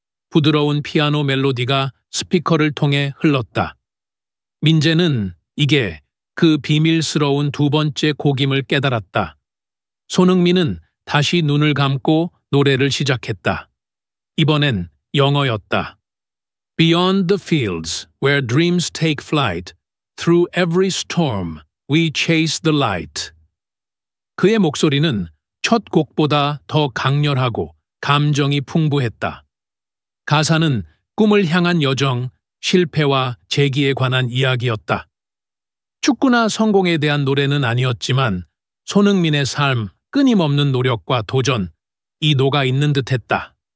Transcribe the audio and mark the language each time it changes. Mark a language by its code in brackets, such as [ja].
[ko] 부드러운 피아노 멜로디가 스피커를 통해 흘렀다. 민재는 이게 그 비밀스러운 두 번째 곡임을 깨달았다. 손흥민은 다시 눈을 감고 노래를 시작했다. 이번엔 영어였다. [en] Beyond the fields where dreams take flight, through every storm we chase the light. [ko] 그의 목소리는 첫 곡보다 더 강렬하고 감정이 풍부했다. 가사는 꿈을 향한 여정, 실패와 재기에 관한 이야기였다. 축구나 성공에 대한 노래는 아니었지만 손흥민의 삶, 끊임없는 노력과 도전, 이 녹아 있는 듯했다.